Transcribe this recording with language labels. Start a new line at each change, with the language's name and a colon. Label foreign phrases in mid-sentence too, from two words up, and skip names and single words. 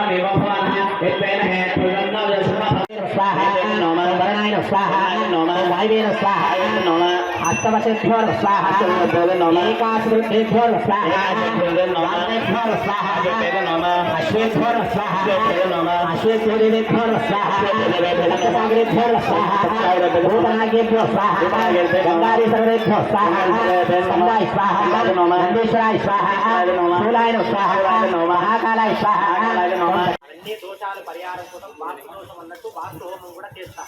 Sanskrit: देवो भवनः विद्वेन हेतुजन्नो स्वाहा नमः वरणाय स्वाहा नमः वायवेन स्वाहा नमः अष्टवशेभ्यो स्वाहा एकाशेभ्यो स्वाहा स्वाहा स्वाहा अश्वेभ्यो स्वाहा अश्वेभ्यो स्वाहा सप्तसागरेभ्यो स्वाहा भूतनागेभ्यो स्वाहा गंगारी सर्वेभ्यो स्वाहा स्कंदाय स्वाहा नंदीश्वराय स्वाहा शूलाय स्वाहा महाकालाय स्वाहा.
Telugu: అన్ని దోషాలు పరిహారం కోసం వాస్తు దోషం అన్నట్టు వాస్తు హోమం కూడా చేస్తాం.